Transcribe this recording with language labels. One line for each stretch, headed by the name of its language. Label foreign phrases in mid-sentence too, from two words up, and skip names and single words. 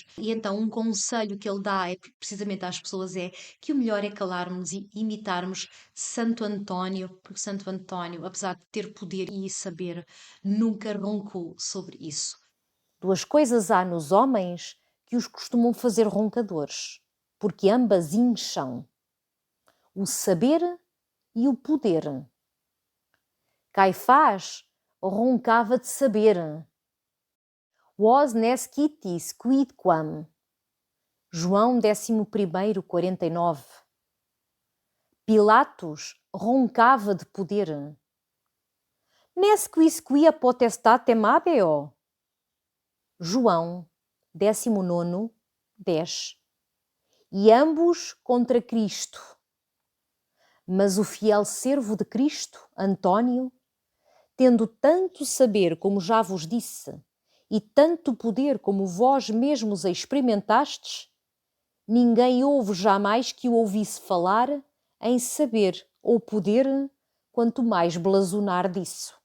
Portuguese: E então um conselho que ele dá precisamente às pessoas é que o melhor é calarmos e imitarmos Santo António, porque Santo António, apesar de ter poder e saber, nunca roncou sobre isso. Duas coisas há nos homens que os costumam fazer roncadores, porque ambas incham: o saber e o poder. Caifás roncava de saber.
Latin: Vos nescitis quidquam.
Portuguese: João 11º, 49. Pilatos roncava de poder.
Latin: Nesquis quia potestatem habeo.
Portuguese: João 19, 10. E ambos contra Cristo. Mas o fiel servo de Cristo, António, tendo tanto saber como já vos disse, e tanto poder como vós mesmos experimentastes, ninguém houve jamais que o ouvisse falar em saber ou poder, quanto mais blasonar disso.